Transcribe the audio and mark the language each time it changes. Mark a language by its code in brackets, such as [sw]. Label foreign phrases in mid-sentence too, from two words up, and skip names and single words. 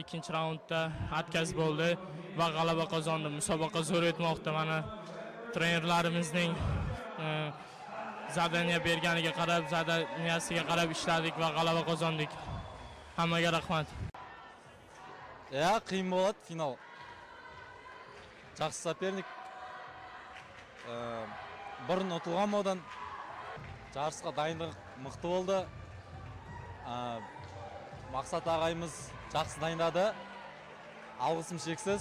[uz] Ikkinchi raundda atkaz bo'ldi va g'alaba qozondim. Musobaqa zo'r o'tmoqda. Mana trenerlarimizning zadaniya berganiga qarab, zadaniyasiga qarab ishladik va g'alaba qozondik. Hammaga rahmat. Ya, qiyin bo'ladi final. [kk] Жақсы соперник. Бұрын ұтылған одан жарысқа дайындық мықты болды. Мақсат ағайымыз жақсы дайындады. Алғысым шексіз.